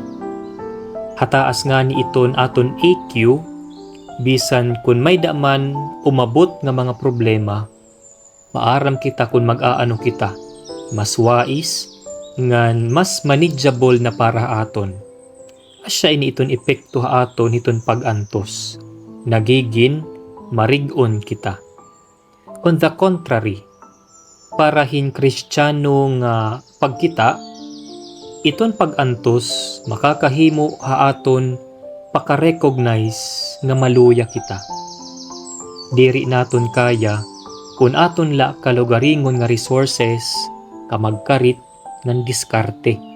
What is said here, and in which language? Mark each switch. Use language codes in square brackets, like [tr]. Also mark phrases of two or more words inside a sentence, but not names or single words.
[war] Hataas nga ni iton aton AQ, bisan kun may daman umabot nga mga problema, maaram kita kun mag-aano kita, mas wais, ngan mas manageable na para aton. Asya ini iton epekto aton iton pag-antos, nagigin marig-on kita. [en] On the contrary, [war] para hin Kristiyano nga pagkita, iton pag-antos makakahimo haaton paka-recognize nga maluya kita. Diri naton kaya kun aton la kalugaringon nga resources ka magkarit ng diskarte.